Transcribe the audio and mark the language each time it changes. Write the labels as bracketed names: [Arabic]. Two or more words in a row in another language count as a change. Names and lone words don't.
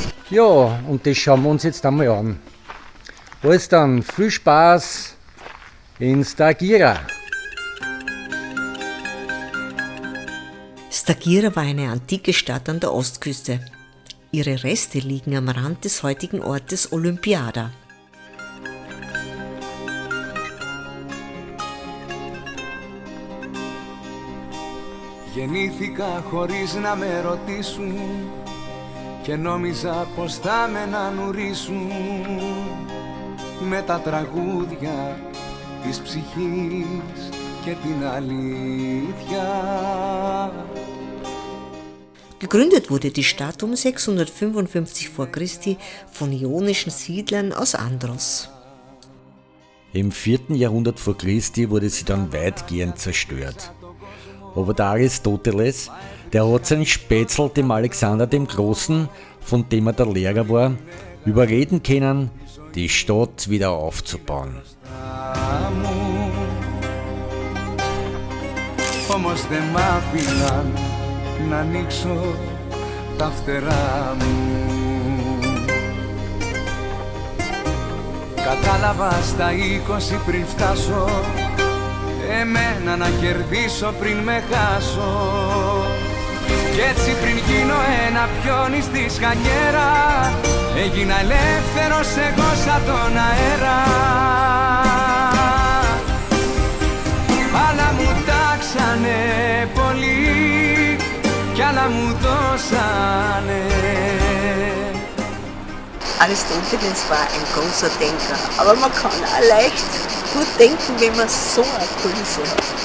[German] Ja, und das schauen wir uns jetzt einmal an. Also dann, viel Spaß in Stagira. Stagira war eine antike Stadt an der Ostküste. Ihre Reste liegen am Rand des heutigen Ortes Olympiada. [Greek] Γεννήθηκα χωρίς να με ρωτήσουν και νόμιζα πως θα με ανουρίσουν με τα τραγούδια της ψυχής και την αλήθεια. [German] Gegründet wurde die Stadt um 655 v. Chr. von ionischen Siedlern aus Andros. Im 4. Jahrhundert vor Christi wurde sie dann weitgehend zerstört. Aber der Aristoteles, der hat seinen Spätzl dem Alexander dem Großen, von dem er der Lehrer war, überreden können, die Stadt wieder aufzubauen. [Greek] Όμως δεν μ' άφηναν να ανοίξω τα φτερά μου. Κατάλαβα στα 20 πριν φτάσω, εμένα να κερδίσω πριν με χάσω. Κι έτσι πριν γίνω ένα πιόνι στη σκανιέρα, έγινα ελεύθερος εγώ σαν τον αέρα. Άλλα μου τάξανε πολύ κι άλλα μου δώσανε. [German] Aristoteles war ein großer Denker, aber man kann auch leicht gut denken, wenn man so eine Kulisse hat.